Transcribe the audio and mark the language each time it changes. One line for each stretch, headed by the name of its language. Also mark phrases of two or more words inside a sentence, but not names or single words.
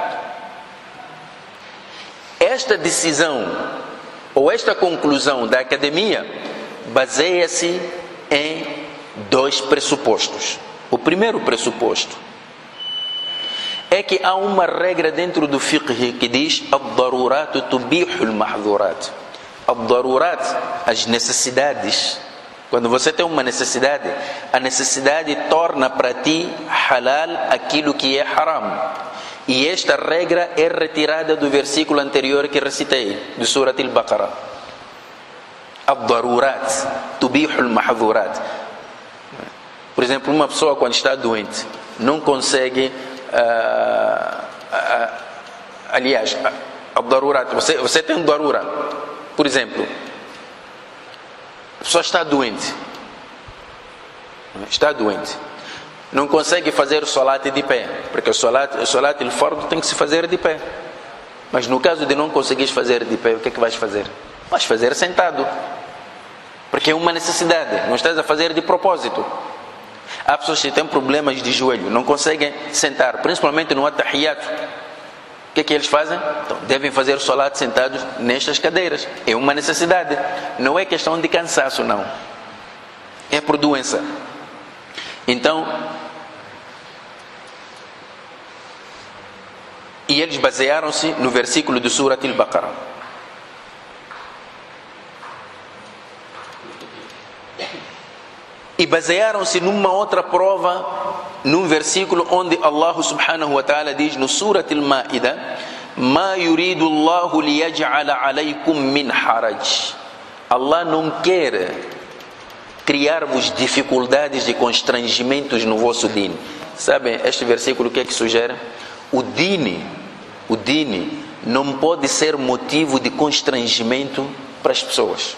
Portuguese: Esta decisão ou esta conclusão da academia baseia-se em 2 pressupostos. O primeiro pressuposto é que há uma regra dentro do fiqh que diz
Arabic: الضرورات تبيح المحظورات.
Portuguese: Ad-darurat, as necessidades. Quando você tem uma necessidade, a necessidade torna para ti halal aquilo que é haram. E esta regra é retirada do versículo anterior que recitei, de Surat al-Baqarah.
Arabic: الضرورات تبيح المحظورات.
Portuguese: Por exemplo, uma pessoa quando está doente não consegue, aliás, você tem um darura, por exemplo, a pessoa está doente, não consegue fazer o salat de pé, porque o
Arabic: صلاة الفرض
Portuguese: tem que se fazer de pé. Mas no caso de não conseguires fazer de pé, o que é que vais fazer? Vais fazer sentado, porque é uma necessidade, não estás a fazer de propósito. Há pessoas que têm problemas de joelho, não conseguem sentar, principalmente no atahiyat. O que é que eles fazem? Então, devem fazer o salat sentados nestas cadeiras. É uma necessidade, não é questão de cansaço, não. É por doença. Então, e eles basearam-se no versículo de Surat al-Baqarah. E basearam-se numa outra prova, num versículo onde
Arabic: الله سبحانه وتعالى
Portuguese: diz no Surat al-Ma'idah:
Arabic: ما يريد الله ليجعل عليكم من حرج.
Portuguese: Allah não quer criar-vos dificuldades e constrangimentos no vosso din. Sabem, este versículo o que é que sugere? O din não pode ser motivo de constrangimento para as pessoas.